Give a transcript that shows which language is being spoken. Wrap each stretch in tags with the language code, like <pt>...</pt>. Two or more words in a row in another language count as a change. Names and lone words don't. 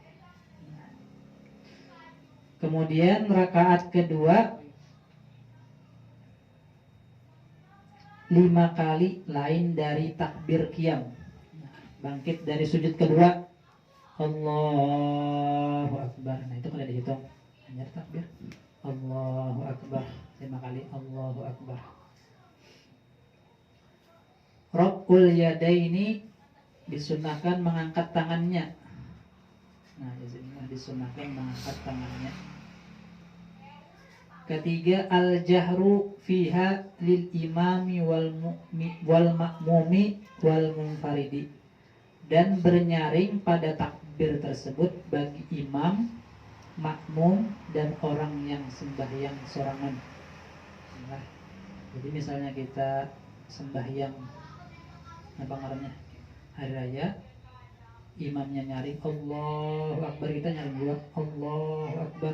<bjn>Kemudian rakaat kedua 5 kali lain dari takbir qiyam. Bangkit dari sujud kedua</bjn> <ar>الله أكبر.</ar> <bjn>Nah, itu kalau dihitung hanya takbir</bjn> <ar>الله أكبر</ar> <bjn>5 kali</bjn> <ar>الله أكبر. رفع اليدين</ar> <bjn>disunahkan mengangkat tangannya. Nah, disunahkan mengangkat tangannya. Ketiga,</bjn> <ar>الجهر فيها للإمام والمأموم والمنفرد,</ar> <bjn>dan bernyaring pada takbir tersebut bagi imam, makmum, dan orang yang sembahyang sorangan. Nah, jadi misalnya kita sembahyang apa ngarannya hari raya, imamnya nyaring</bjn> <ar>الله أكبر,</ar> <bjn>kita nyaring juga</bjn> <ar>الله أكبر.</ar>